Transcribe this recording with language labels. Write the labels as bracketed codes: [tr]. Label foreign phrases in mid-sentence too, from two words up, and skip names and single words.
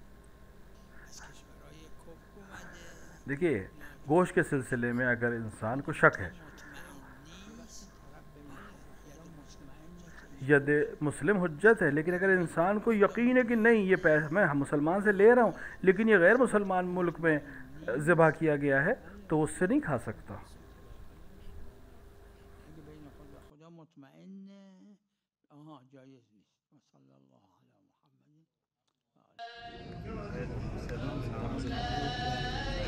[ur] دیکھیے گوشت کے سلسلے میں اگر انسان کو شک ہے، ید مسلم حجت ہے، لیکن اگر انسان کو یقین ہے کہ نہیں یہ پیسہ میں مسلمان سے لے رہا ہوں لیکن یہ غیر مسلمان ملک میں ذبح کیا گیا ہے تو وہ اس سے نہیں کھا سکتا۔ [fa] خدا مطمئن جایز نیست۔ [ar] صلی اللہ علی محمد۔